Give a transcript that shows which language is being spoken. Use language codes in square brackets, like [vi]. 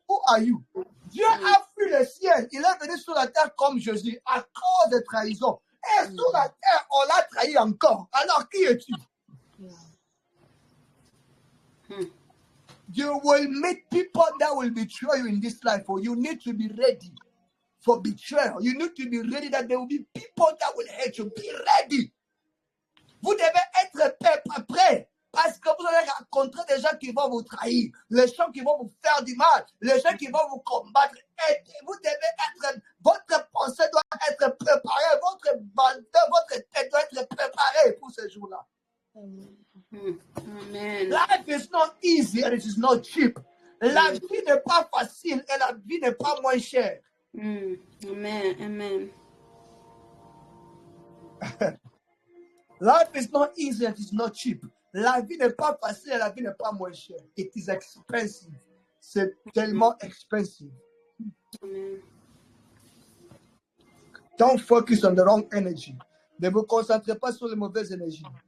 [en] Who are you? [fr] Dieu a fui le ciel. Il est venu sur la terre comme Jésus à cause de trahison. Et sur la terre, on l'a trahi encore. Alors qui es-tu? [en] You will meet people that will betray you in this life. Or you need to be ready for betrayal. You need to be ready that there will be people that will hate you. Be ready. [fr] Vous devez être prêt. Parce que vous allez rencontrer des gens qui vont vous trahir, les gens qui vont vous faire du mal, les gens qui vont vous combattre. Et vous devez être, votre pensée doit être préparée, votre tête doit être préparée pour ce jour-là. [en] Amen. Life is not easy and it is not cheap. [fr] La vie n'est pas facile et la vie n'est pas moins chère. [en] Amen. Amen. Life is not easy and it is not cheap. [fr] La vie n'est pas facile et la vie n'est pas moins chère. [en] It is expensive. [fr] C'est tellement expensive. [en] Amen. Don't focus on the wrong energy. [fr] Ne vous concentrez pas sur les mauvaises énergies.